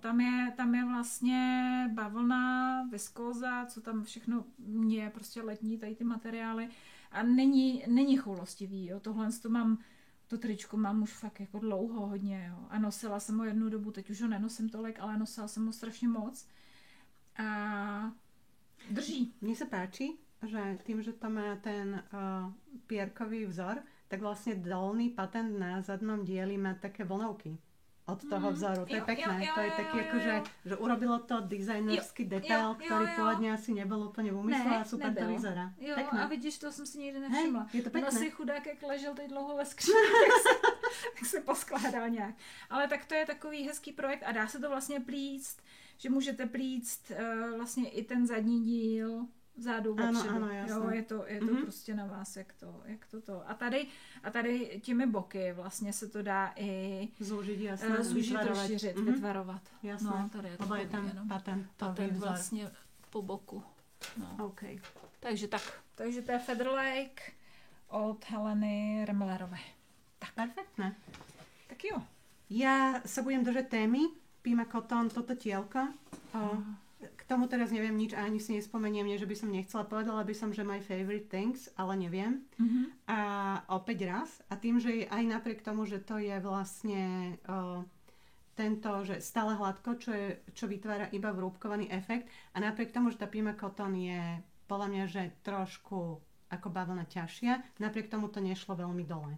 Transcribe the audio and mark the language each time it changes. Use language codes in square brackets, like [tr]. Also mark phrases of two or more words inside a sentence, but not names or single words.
[cs] Tam je vlastně bavlna, viskóza, co tam všechno je, prostě letní tady ty materiály a není choulostivý, jo. To tričko mám už fakt jako dlouho hodně, jo. A nosila jsem ho jednu dobu, teď už ho nenosím tolik, ale nosila jsem ho strašně moc. A drží. [sk] Mně se páči, že tým, že to má ten pierkový vzor, tak vlastne dolný patent na zadnom dieli má také vlnovky od toho vzoru. To je pekné. To je taký akože, že urobilo to dizajnerský detail, ktorý pôvodne asi nebol úplne v úmysle a super to vyzerá. [cs] Jo, [sk] pekné. [cs] A vidíš, to jsem si nikdy nevšimla. [sk] Hej, je to pekné. [cs] On asi chudák, jak ležel teď dlouho ve skříni, tak se poskládal nějak. Ale tak to je takový hezký projekt a dá se to vlastně plíct, že můžete plíct vlastně i ten zadní díl vzadu vepředu. [sk] Ano, jasné. [cs] Jo, je to prostě na vás, jak to. A tady těmi boky vlastně se to dá i [sk] zúžiť, jasné, [cs] rozšířit, vytvarovat. [sk] Jasné. [cs] No, tady je to tam patent vlastně po boku. No. Okay. Takže to je Feather Lake od Heleny Remlerové. [sk] Tak. Perfektné. [cs] Tak jo. [sk] Ja sa budem držať témy Pima Cotton, toto tielko. K tomu teraz neviem nič a ani si nespomeniem, nie, že by som nechcela. Povedala by som, že [en] my favorite things, [sk] ale neviem. A opäť raz. A tým, že aj napriek tomu, že to je vlastne tento, že stále hladko, čo vytvára iba vrúbkovaný efekt. A napriek tomu, že tá Pima Cotton je podľa mňa, že trošku ako bavlna ťažšia, napriek tomu to nešlo veľmi dole.